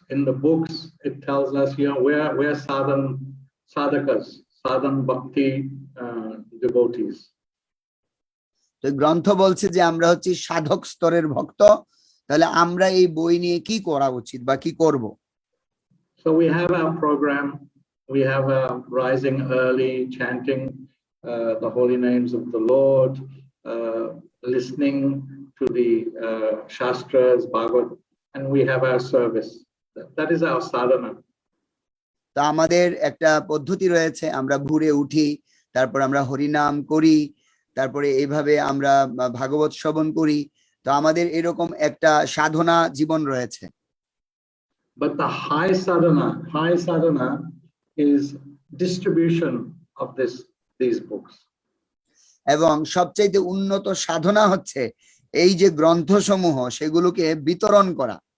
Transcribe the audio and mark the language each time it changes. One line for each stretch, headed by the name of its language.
English: In the books it tells us, you know, we're sadhakas, sadhan bhakti devotees.
Bangla: তো গ্রন্থ বলছে যে আমরা হচ্ছি সাধক স্তরের ভক্ত, তাহলে আমরা এই বই নিয়ে কি করা উচিত বা কি করব?
English: So we have our program, we have rising early, chanting the holy names of the Lord, listening to the Shastras, Bhagavad, and we have our service. That is our sadhana.
Bangla: তা আমাদের একটা পদ্ধতি রয়েছে, আমরা ভোরে উঠি, তারপর আমরা হরিনাম করি, তারপরে এইভাবে আমরা ভাগবত শ্রবণ করি। তো আমাদের এরকম একটা সাধনা জীবন রয়েছে।
English: But the high sadhana is distribution of these books.
Bangla: এবং সবচেয়ে উন্নত সাধনা হচ্ছে এই যে গ্রন্থসমূহ, সেগুলোকে বিতরণ করা।